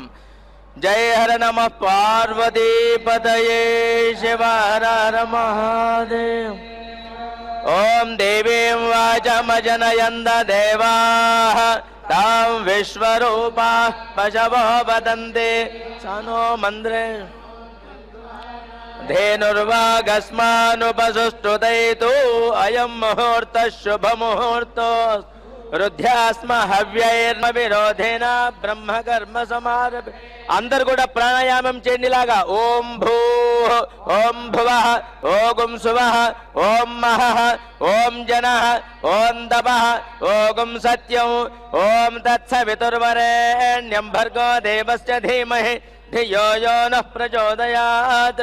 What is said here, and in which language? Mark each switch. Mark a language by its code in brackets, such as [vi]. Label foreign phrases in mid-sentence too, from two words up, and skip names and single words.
[sa] జయ హర నమ పార్వతీపతయే శివ హర హర మహాదేవ్. ఓం దేవీం వాచమజనయంద దేవాః తాం విశ్వరూపా పశవో వదంతే సనో మంద్రే धेनुर्वागस्मानुपसुष्टुतैतु अयं मुहूर्तः शुभमुहूर्तो रुद्ध्यास्म हव्यैर्विरोधेन ब्रह्मकर्म समारभे. [te] అందరూ కూడా ప్రాణాయామం చేయండిలాగా. [sa] ఓం భూః ఓం భువః ఓం సువః ఓం మహః ఓం జనః ఓం తపః ఓం సత్యం ఓం తత్సవితుర్వరేణ్యం భర్గో దేవస్య ధీమహి ధియో యో నః ప్రచోదయాత్.